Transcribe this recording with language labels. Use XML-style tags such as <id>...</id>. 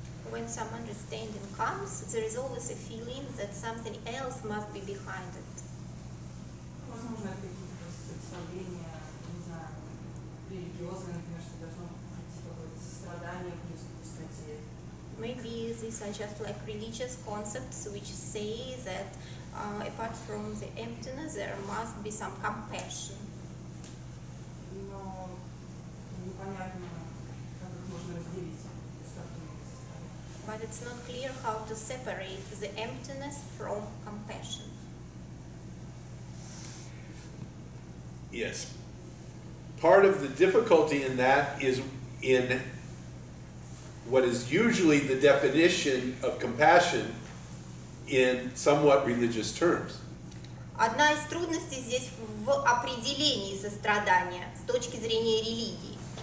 <en>When some understanding comes, there is always a feeling that something else must be behind it.</en> <ru>Возможно, это какие-то просто представления, не знаю, религиозные, например, что должно прийти какое-то сострадание плюс к пустоте.</ru> <en>Maybe these are just like religious concepts which say that apart from the emptiness there must be some compassion.</en> <ru>Но непонятно, как их можно разделить. Пустоту и состояние.</ru> <en>But it's not clear how to separate the emptiness from compassion. Yes. Part of the difficulty in that is in what is usually the definition of compassion in somewhat religious terms.</en> <ru>Одна из трудностей здесь в определении сострадания с точки зрения религии.</ru>